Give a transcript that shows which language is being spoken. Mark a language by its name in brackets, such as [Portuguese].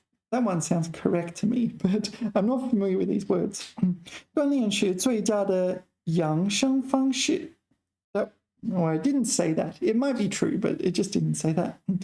[English] That one sounds correct to me, but I'm not familiar with these words. [Chinese] 锻炼是最佳的养生方式。 [English] No, I didn't say that. It might be true, but it just didn't say that.